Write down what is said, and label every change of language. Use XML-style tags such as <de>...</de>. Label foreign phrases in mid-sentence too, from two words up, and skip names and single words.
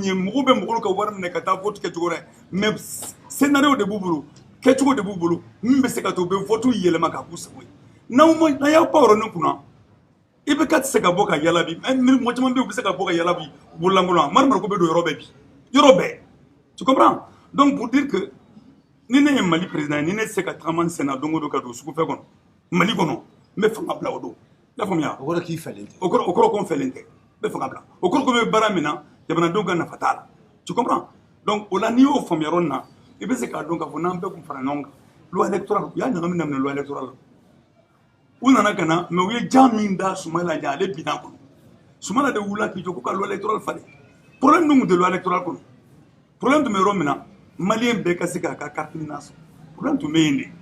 <bm>ye mɔgɔw bɛ mɔgɔw ka wari minɛ ka taa vote kɛcogo dɛ</bm> <fr>mais scénario</fr> <bm>de b'u bolo kɛcogo de b'u bolo min bɛ se ka to u bɛ vote yɛlɛma k'a k'u sago ye n'aw y'aw pan o yɔrɔnin kunna i bɛ ka tɛ se ka bɔ ka yala bi mɔgɔ caman bɛ yen u bɛ se ka bɔ ka yala bi bololankolon marimariko bɛ don yɔrɔ bɛɛ bi yɔrɔ bɛɛ</bm> <fr>tu comprends donc pour dire que</fr> <bm>ni ne ye Mali président ye ni ne tɛ se ka tagama n senna don o don ka don sugufɛ kɔnɔ Mali kɔnɔ n bɛ fanga bila o don i y'a faamuya. o kɔrɔ k'i fɛlen tɛ. o kɔrɔ ko n fɛlen tɛ n bɛ fanga bila o kɔrɔ ko n bɛ baara min na jamanadenw ka nafa t'a la</bm> <fr>tu comprends donc</fr> <bm>o la n'i y'o faamuya yɔrɔ nin na i bɛ se k'a dɔn k'a fɔ n'an bɛɛ kun fara ɲɔgɔn kan</bm> <fr>loi électorale</fr> <bm>u y'a ɲagami daminɛ</bm> <fr>loi électorale</fr> <bm>u nana ka na mais u ye jan min da Soumaïla Dia ale binna kɔnɔ Soumaïla de wulila k'i jɔ ko ka</bm> <fr>loi électorale</fr> <bm>falen problème dun tun tɛ</bm> <fr>loi électorale</fr> <bm>kɔnɔ problème tun bɛ yɔrɔ min na maliyɛn bɛɛ ka se k'a ka carte minɛ sɔrɔ problème tun bɛ yen de</bm>